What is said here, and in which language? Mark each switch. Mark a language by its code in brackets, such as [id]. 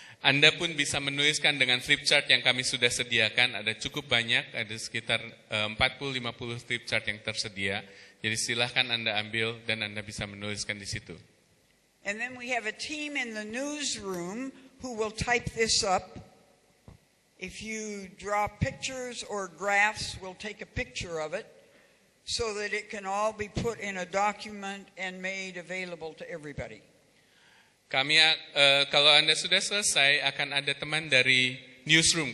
[id] Anda pun bisa menuliskan dengan flip chart yang kami sudah sediakan, ada cukup banyak, ada sekitar 40-50 flip chart yang tersedia. Jadi silahkan Anda ambil dan Anda bisa menuliskan di situ. [en] And then we have a team in the newsroom who will type this up. If you draw pictures or graphs, we'll take a picture of it so that it can all be put in a document and made available to everybody. [id] Kalau Anda sudah selesai, akan ada teman dari newsroom.